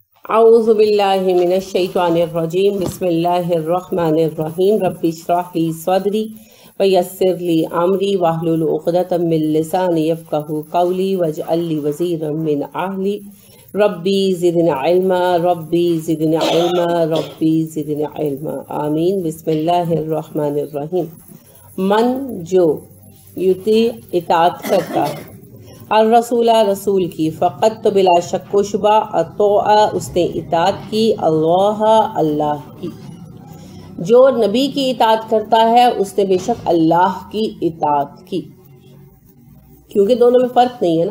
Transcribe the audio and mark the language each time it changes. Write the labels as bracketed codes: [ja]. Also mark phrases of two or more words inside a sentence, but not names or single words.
[ar] أعوذ بالله من الشيطان الرجيم بسم الله الرحمن الرحيم رب اشرح لي صدري ويسر لي أمري واحلل عقدة من لساني يفقهوا قولي واجعل لي وزيرا من أهلي رب زدني علما رب زدني علما رب زدني علما آمين. بسم الله الرحمن الرحيم. [hi] मन जो युती इताअत करता है और रसूला रसूल की फ़क़त तो बिला शक व शुबा अतोआ उसने इताअत की अल्लाह की। जो नबी की इताअत करता है उसने बेशक अल्लाह की इताअत की, क्योंकि दोनों में फ़र्क नहीं है ना।